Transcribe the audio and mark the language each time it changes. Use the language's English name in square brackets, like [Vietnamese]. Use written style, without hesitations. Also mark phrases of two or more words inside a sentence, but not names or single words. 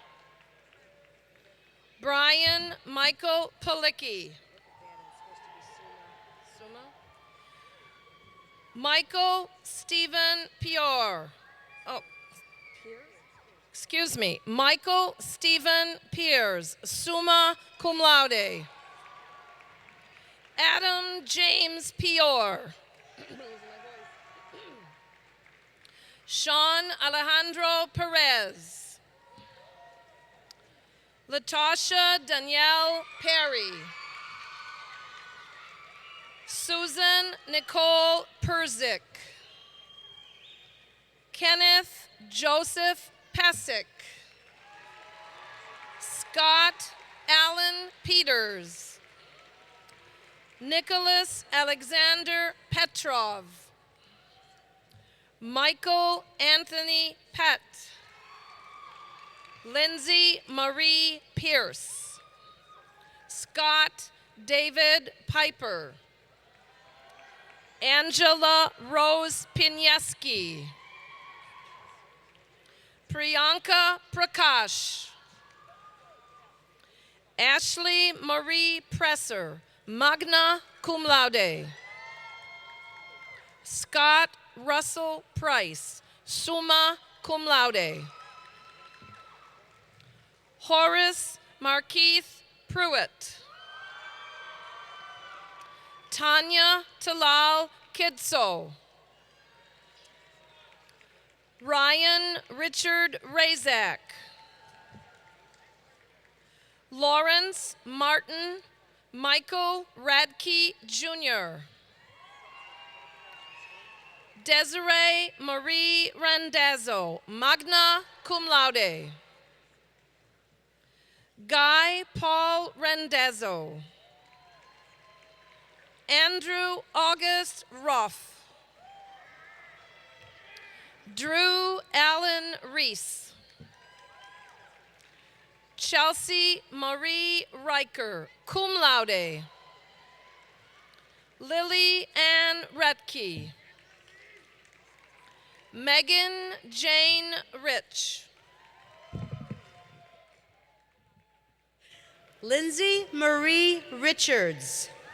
[English] Brian Michael Palicki. Michael Stephen Pior. Excuse me. Michael Stephen Piers, [Latin] summa cum laude. [English] Adam James Pior. Sean Alejandro Perez. Latasha Danielle Perry. Susan Nicole Perzik. Kenneth Joseph Pesic. Scott Allen Peters. Nicholas Alexander Petrov. Michael Anthony Pett. Lindsay Marie Pierce. Scott David Piper. Angela Rose Pineski. Priyanka Prakash. Ashley Marie Presser, [Latin] magna cum laude. [English] Scott Russell Price, [Latin] summa cum laude. [English] Horace Markeith Pruitt. Tanya Talal Kidso. Ryan Richard Razak. Lawrence Martin Michael Radke Jr. Desiree Marie Randazzo, [Latin] magna cum laude. [English] Guy Paul Randazzo. Andrew August Ruff. Drew Allen Reese. Chelsea Marie Riker, [Latin] cum laude. [English] Lily Ann Retke. Megan Jane Rich. Lindsay Marie Richards.